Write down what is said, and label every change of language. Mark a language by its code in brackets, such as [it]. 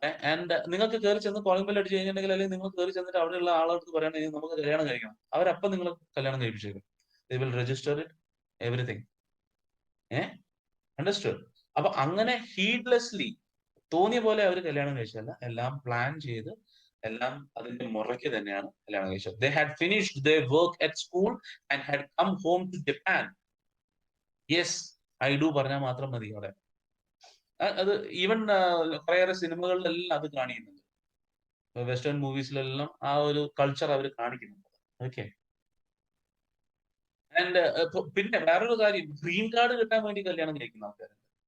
[ml] And നിങ്ങൾക്ക് കയറി ചെന്ന് കോളിംഗ് ബെൽ അടിച്ച് കഴിഞ്ഞിട്ടുണ്ടെങ്കിൽ, അല്ലെങ്കിൽ നിങ്ങൾ കയറി ചെന്നിട്ട് അവിടെയുള്ള ആളെടുത്ത് പറയണമെങ്കിൽ നമുക്ക് കല്യാണം കഴിക്കണം, അവരപ്പം നിങ്ങൾ കല്യാണം കഴിപ്പിച്ചേക്കും. [en] They will register it everything. Understood? [ml] അപ്പൊ അങ്ങനെ ഹീഡ്ലെസ്ലി തോന്നിയ പോലെ അവർ കല്യാണം കഴിച്ചതല്ല, എല്ലാം പ്ലാൻ ചെയ്ത് എല്ലാം അതിന്റെ മുറയ്ക്ക് തന്നെയാണ് കല്യാണം കഴിച്ചത്. [en] They had finished their work at school and had come home to Japan. Yes, I do [ml] പറഞ്ഞാൽ മാത്രം മതി അവിടെ. അത് ഈവൻ കുറേയേറെ സിനിമകളിലെല്ലാം അത് കാണിക്കുന്നുണ്ട്. വെസ്റ്റേൺ മൂവീസിലെല്ലാം ആ ഒരു കൾച്ചർ അവർ കാണിക്കുന്നുണ്ട്. ഓക്കെ. ആൻഡ് പിന്നെ വേറൊരു കാര്യം, ഗ്രീൻ കാർഡ് കിട്ടാൻ വേണ്ടി കല്യാണം കഴിക്കുന്ന ആൾക്കാരുണ്ട്.